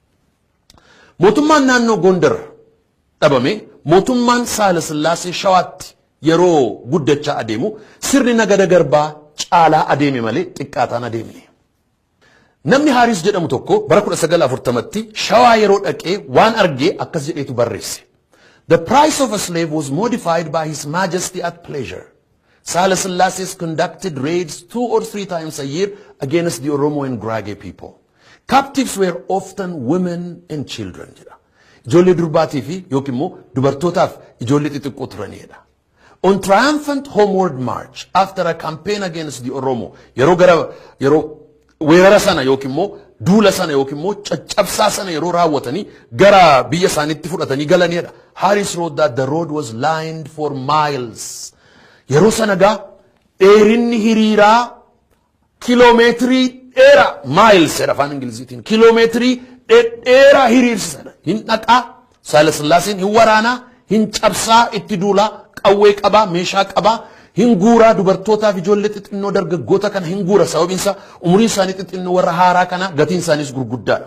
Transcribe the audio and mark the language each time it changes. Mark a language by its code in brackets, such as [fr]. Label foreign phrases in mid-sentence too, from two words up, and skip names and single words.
[om] Mootummaan naannoo Gondar dhabame mootummaan Saalasillaasee Shawaatti yeroo guddachaa adeemu sirni nagada garbaa caalaa adeeme malee xiqqaataan adeemne. Namni Haaris jedhamu tokko bara 1940tti Shawaa yeroo dhaqee waan argee akkas jedheetu barreesse. [en] The price of a slave was modified by His Majesty at pleasure. Saalasillaasee conducted raids 2 or 3 times a year against the Oromo and Gurage people. Captives were often women and children. [om] Ijoollee durbaatii fi yookiin immoo dubartootaaf ijoollee xixiqqoo turanidha. [en] On triumphant homeward march after a campaign against the Oromo, [om] yeroo weerara sana yookiin immoo duula sana yookiin immoo caccabsaa sana yeroo raawwatanii gara biyya isaaniitti fudhatanii galanidha. [en] Haaris wrote that the road was lined for miles. [om] Yeroo sana gaa dheerinni hiriiraa kiiloomeetirii dheeraa miles jedha afaan Ingiliziitiin kiiloomeetirii dheeraa hiriirsisan hin dhaqaa Saalasillaaseen hin waraanaa hin cabsaa itti duulaa qawwee qabaa meeshaa qabaa hin guuraa dubartootaaf ijoollee xixinnoo dargaggoota kana hin guura sababinsa umuriin isaanii xixinnoo warra haaraa kana gatiin isaaniis gurguddaadha.